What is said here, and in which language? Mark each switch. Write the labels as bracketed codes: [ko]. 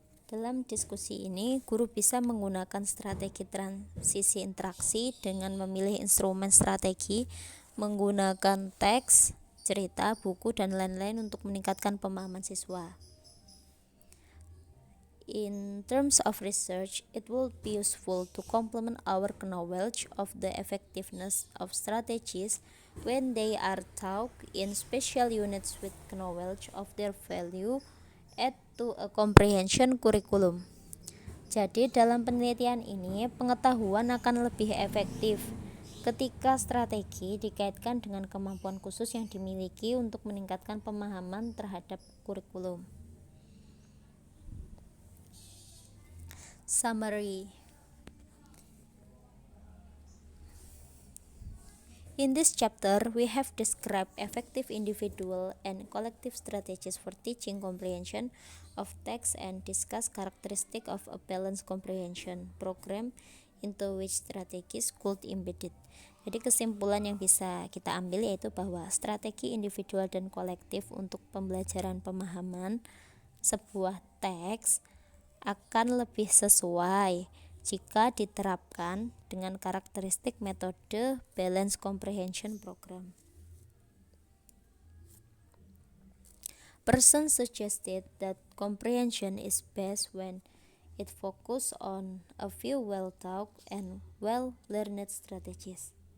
[id] Dalam diskusi ini, guru bisa menggunakan strategi transisi interaksi dengan memilih instrumen strategi, menggunakan teks, cerita, buku, dan lain-lain untuk meningkatkan pemahaman siswa. [en] In terms of research, it will be useful to complement our knowledge of the effectiveness of strategies when they are taught in special units with knowledge of their value add to a comprehension curriculum. [id] Jadi dalam penelitian ini, pengetahuan akan lebih efektif ketika strategi dikaitkan dengan kemampuan khusus yang dimiliki untuk meningkatkan pemahaman terhadap kurikulum. [en] Summary. In this chapter, we have described effective individual and collective strategies for teaching comprehension of text and discussed characteristics of a balanced comprehension program into which strategies could embedded. [id] Jadi kesimpulan yang bisa kita ambil yaitu bahwa strategi individual dan kolektif untuk pembelajaran pemahaman sebuah teks akan lebih sesuai jika diterapkan dengan karakteristik metode Balanced Comprehension Program. [en] Person suggested that comprehension is best when it focuses on a few well-thought and well-learned strategies.